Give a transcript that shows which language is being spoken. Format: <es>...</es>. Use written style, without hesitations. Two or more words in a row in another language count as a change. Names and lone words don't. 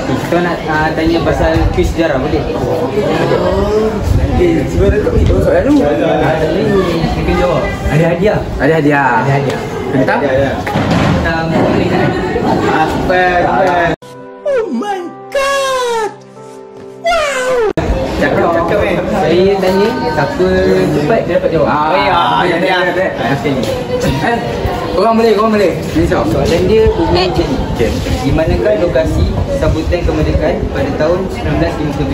<ms>Kita nak tanya pasal kuis sejarah boleh? Sebenarnya tak boleh jawab soalan tu. Kita kena jawab. Ada hadiah. Ada hadiah. Ada hadiah. Tentang? Tentang apa?</ms> <en>Oh my god!</en> <ms>Cakap saya tanya siapa cepat dia dapat jawab. Korang boleh. Ni soalan dia bunyi macam ni. Di manakah lokasi sambutan kemerdekaan pada tahun 1957?</ms>